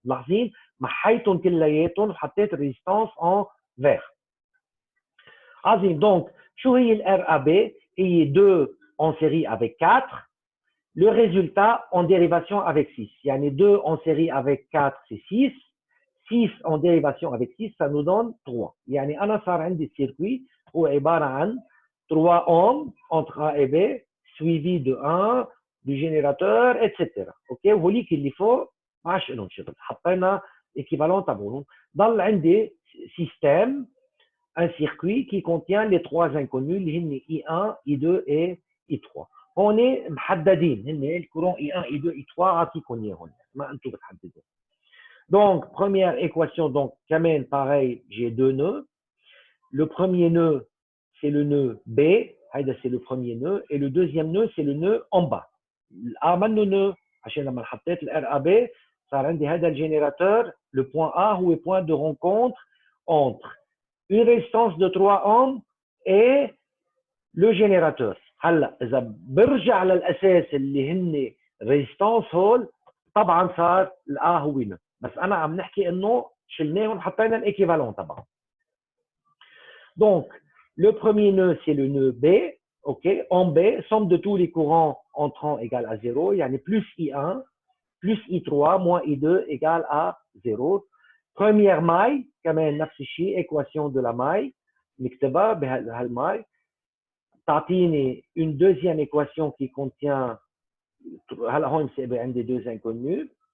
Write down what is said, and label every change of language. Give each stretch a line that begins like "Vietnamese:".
Arabic: لاحظين محيتهم كلياتهم وحطيت الريزيستانس
French: en vert.
Arabic: عظيم. Donc, شو هي ال RAB؟ هي
French: 2 en série avec 4. Le résultat en dérivation avec 6. يعني 2 en série avec 4 c'est 6. 6 en dérivation avec 6 ça nous donne 3.
Arabic: يعني أنا صار عندي السيركوي هو عبارة عن
French: 3 ohms entre A et B suivi de 1 du générateur etc. OK.
Arabic: وهوليك اللي فوق ما عادش لهم شغل، حطينا équivalent تبعهم. ضل عندي
French: système, un circuit qui contient les trois inconnus
Arabic: اللي هن
French: I1, I2 et I3.
Arabic: هون محددين هن الكورون I1 I2 I3 عطيكم اياهم ما انتم بتحددوا.
French: Donc première équation, donc كمان pareil, j'ai deux nœuds. Le premier nœud c'est le nœud B, c'est le premier nœud, et le deuxième nœud c'est le nœud en bas.
Arabic: عملنا nœud عشان لما حطيت ال RAB صار عندي هذا الجينيراتور.
French: Le point A هو point de rencontre entre une résistance de 3 ohms et le générateur.
Arabic: هلا اذا برجع للاساس اللي هن ريزيستانس هول طبعا صار الA هو نو، بس انا عم نحكي انه شلناهم حطينا الايكيفالون تبعهم.
French: Donc le premier nœud c'est le nœud B, ok, en B somme de tous les courants entrants égale à 0, يعني plus I1 plus I3 moins I2 égale à 0. Première maille
Arabic: كمان نفس الشيء
French: équation de la maille
Arabic: نكتبها بهالماي تعطيني
French: une deuxième équation qui contient
Arabic: هلا هون بصير عندي
French: deux inconnus.